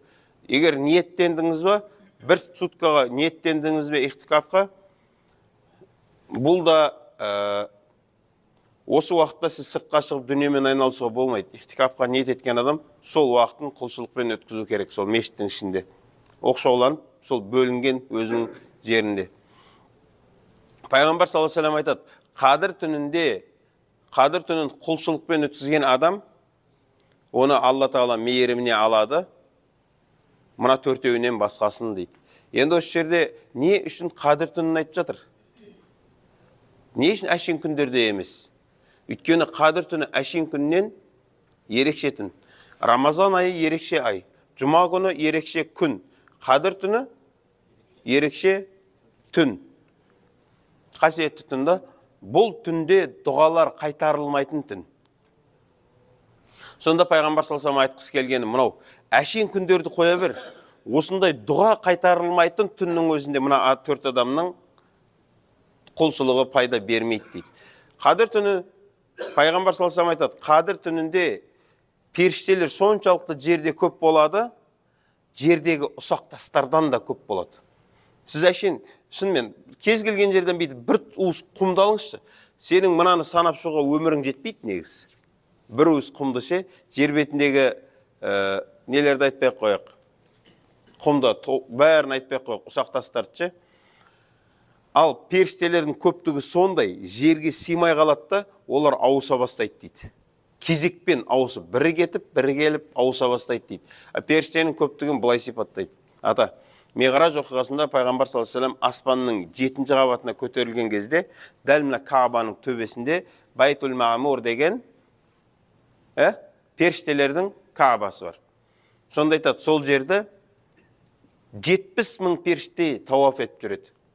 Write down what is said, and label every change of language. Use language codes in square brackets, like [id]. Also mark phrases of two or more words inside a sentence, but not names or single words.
[kk] Егер ниеттендіңіз бе, бір суткаға ниеттендіңіз бе ихтикафқа, бұл да осы уақытта сіз сыртқа шығып дүниемен айналысуға болмайды. Ихтикафқа ниет еткен адам сол уақытын құлшылықпен өткізу керек, сол мешіттің ішінде. Оқшауланып, сол бөлінген өзінің жерінде. Пайғамбар [ar] صلى الله عليه وسلم [kk] айтады, қадір түнін құлшылықпен өткізген адам, оны Алла Тағала мейіріміне алады, мына төртеуінен басқасын дейді. Енді осы жерде не үшін қадір түнін айтып жатыр? Не үшін әшейін күндерде емес? Өйткені қадір түні әшейін күннен ерекше түн. Рамазан айы ерекше ай, жұма күні ерекше күн, қадір түні ерекше түн. Қасиетті түнді, бұл түнде дұғалар қайтарылмайтын түн. Сонда пайғамбар [ar] صلى الله عليه وسلم [kk] айтқысы келгені мынау, әшейін күндерді қоя бер. Осындай дұға қайтарылмайтын түннің өзінде мына 4 адамның құлшылығы пайда бермейді дейді. Қадір түні, пайғамбар [ar] صلى الله عليه وسلم [kk] айтады, қадір түнінде періштелер соншалықты жерде көп болады, жердегі ұсақ тастардан да көп болады. Сіз әшейін, шынымен, кез келген жерден бейді бір уыс құмды алыңызшы, сенің мынаны санап шығуға өмірің жетпейді негіз. Бір уыс құмды ше, жер бетіндегі нелерді айтпай қояқ. Құмды, бәрін айтпай қояқ, ұсақ тастарды ше. Ал періштелердің көптігі сондай, жерге симай қалады да, олар ауыса бастайды дейді. Кезекпен ауысып, бірі кетіп, бірі келіп ауыса бастайды дейді. Періштенің көптігін былай сипаттайды. Ата, Меғраж оқиғасында пайғамбар [ar] صلى الله عليه وسلم [kk] аспанның 7-ші қабатына көтерілген кезде, дәл мына Каабаның төбесінде Байтул Маъмур деген періштелердің Каабасы бар. Сонда айтады, сол жерді 70 000 періште тауаф етіп жүреді.